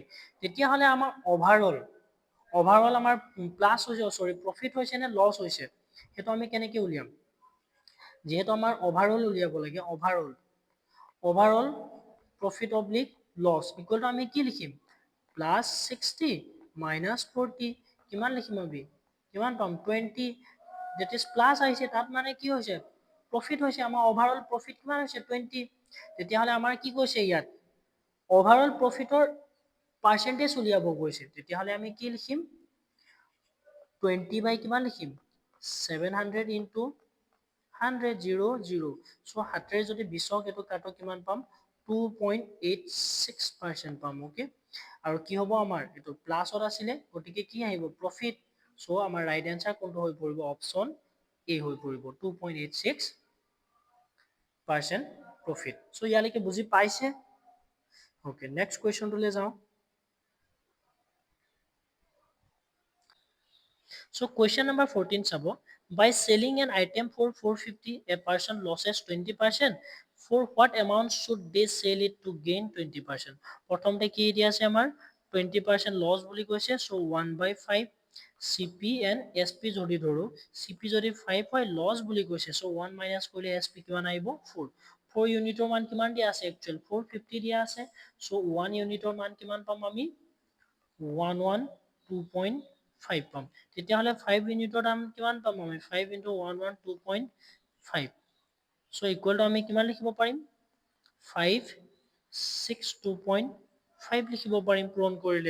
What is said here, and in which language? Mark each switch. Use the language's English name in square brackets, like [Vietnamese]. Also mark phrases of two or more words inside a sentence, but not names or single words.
[Assamese] তেতিয়াহ'লে আমাৰ অভাৰঅল আমাৰ প্লাছ হৈছে সৰি প্ৰফিট হৈছে নে লছ হৈছে সেইটো আমি কেনেকে উলিয়াম, যিহেতু আমাৰ অভাৰঅল উলিয়াব লাগে, [English] overall profit oblique loss equal to [Assamese] আমি কি লিখিম +60 -40, কিমান লিখিম আমি কিমান পাম 20, [English] that is [Assamese] প্লাছ আহিছে তাত মানে কি হৈছে প্ৰফিট হৈছে, আমাৰ [English] overall profit [Assamese] কিমান হৈছে 20। তেতিয়াহ'লে আমাৰ কি কৈছে ইয়াত [English] overall profit percentage [Assamese] উলিয়াব গৈছে, তেতিয়াহ'লে আমি কি লিখিম 20 বাই কিমান লিখিম 700 ইনটু 100 0 0। চ' 7 যদি 20ক এইটো কাটো কিমান পাম 2.86% পাম, ওকে, আৰু কি হ'ব আমাৰ এইটো প্লাছত আছিলে গতিকে কি আহিব প্ৰফিট। চ' আমাৰ [English] right answer [Assamese] কোনটো হৈ পৰিব [English] option A [Assamese] হৈ পৰিব 2.86% প্ৰফিট। চ' ইয়ালৈকে বুজি পাইছে, ওকে, [English] next question [Assamese] যাওঁ। [English] So question number 14 চাব, by selling an item for 450 a person loses 20%, for what amount should they sell it to gain 20%? [Assamese] প্ৰথমতে কি দিয়া আছে আমাৰ 20% লছ বুলি কৈছে, so 1/5 [English] CP and SP [Assamese] যদি ধৰো, CP যদি 5 হয় লছ বুলি কৈছে, so 1 মাইনাছ কৰিলে SP কিমান আহিব 4। 4 ইউনিটৰ মান কিমান দিয়া আছে একচুৱেল 450 দিয়া আছে, so 1 ইউনিটৰ মান কিমান পাম আমি 112.5 পাম। তেতিয়াহ'লে 5 ইউনিটৰ দাম কিমান পাম আমি 5 ইনটু 112.5, চ' [English] equal to [Assamese] আমি কিমান লিখিব পাৰিম 562.5 লিখিব পাৰিম পূৰণ কৰিলে।